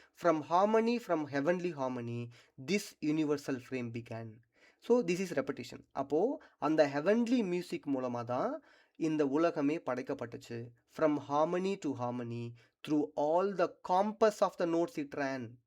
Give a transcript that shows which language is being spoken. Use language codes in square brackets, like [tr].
[en] From harmony, from heavenly harmony, this universal frame began. So this is repetition. [ta] அப்போ அந்த heavenly music மூலமா தான் இந்த உலகமே படைக்கப்பட்டுச்சு. [en] From harmony to harmony, through all the compass of the notes it ran.